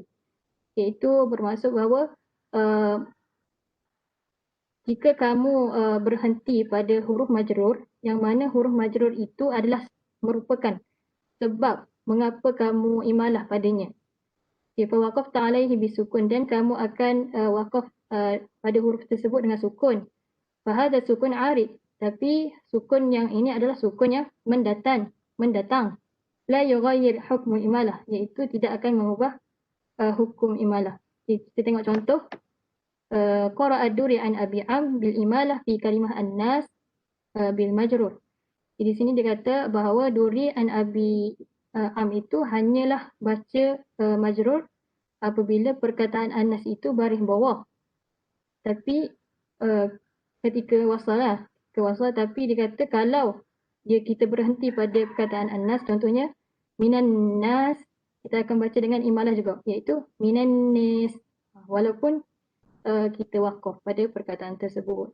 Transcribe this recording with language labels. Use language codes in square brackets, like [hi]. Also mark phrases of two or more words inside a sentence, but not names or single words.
[ms] Iaitu bermaksud bahawa jika kamu berhenti pada huruf majrur, yang mana huruf majrur itu adalah merupakan sebab mengapa kamu imalah padanya. [ar] فوقفت عليه بسكون, [ms] dan kamu akan waqaf pada huruf tersebut dengan sukun. [ar] فهذا سكون عارض, [ms] tapi sukun yang ini adalah sukun yang mendatang. [ar] لا يغير حكم الإمالة, [ms] iaitu tidak akan mengubah hukum imalah. Kita tengok contoh. [ar] قرأ الدوري عن أبي عمرو بالإمالة في كلمة الناس بالمجرور. [ms] Di sini dia kata bahawa Duri an Abi Am itu hanyalah baca majrur apabila perkataan an-nas itu baris bawah. Tapi ketika wasal, tapi dia kata kalau kita berhenti pada perkataan an-nas, contohnya [ar] من الناس, [ms] kita akan baca dengan imalah juga, iaitu [ar] من الناس, [ms] walaupun kita waqaf pada perkataan tersebut.